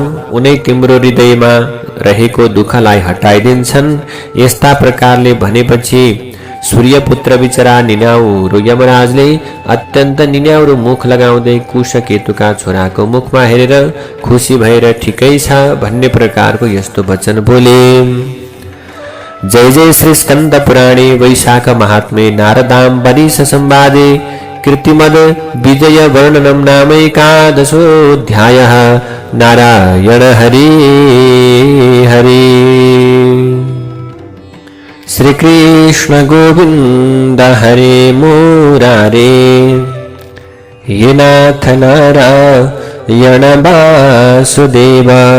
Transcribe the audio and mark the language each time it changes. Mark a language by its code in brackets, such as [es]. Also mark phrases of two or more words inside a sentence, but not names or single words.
[ne] उनै तिम्रो हृदयमा रहेको दुःखलाई हटाइदिन्छन्। यस्ता प्रकारले भनेपछि सूर्यपुत्र बिचरा निन्याउरो यमराजले अत्यन्त निन्याउरो मुख लगाउँदै कुशकेतुका छोराको मुखमा हेरेर खुसी भएर ठिकै छ भन्ने प्रकारको यस्तो वचन बोले। [sa] जय जय श्री स्कन्द पुराणे वैशाख महात्म्ये नारदाम वरिष संवादे कीर्तिमद विजय वर्णनम नाम एकादशोऽध्यायः। नारायण हरि हरि। श्री कृष्ण गोविंद हरे मुरारे, ये नाथ नारायण वासुदेव।